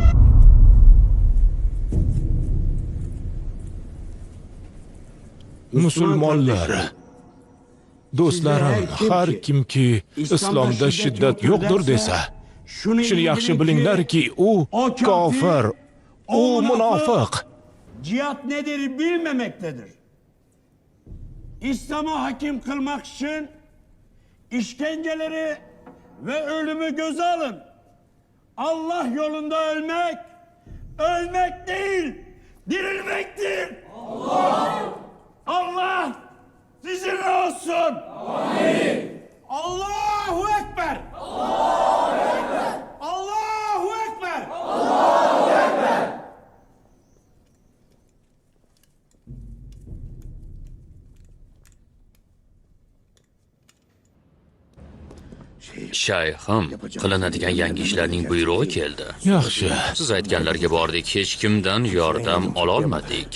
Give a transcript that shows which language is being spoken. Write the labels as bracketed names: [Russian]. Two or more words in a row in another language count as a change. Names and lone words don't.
[Uzbek] Musulmonlar, do'stlarim, har kimki islomda shiddat yo'qdir desa, shuni yaxshi bilinglarki, u kofir, u munofiq. [Turkish] Cihat nedir bilmemektedir. İslam'a hakim kılmak için işkenceleri ve ölümü göze alın. Allah yolunda ölmek, ölmek değil, dirilmektir. Allah sizinle olsun. [Arabic] آمين. الله أكبر. الله أكبر. الله أكبر. الله أكبر. [Uzbek] Shayxim, qilinadigan yangi ishlarning buyrug'i keldi. Yaxshi. Siz aytganlarga bordik, hech kimdan yordam ola olmadik.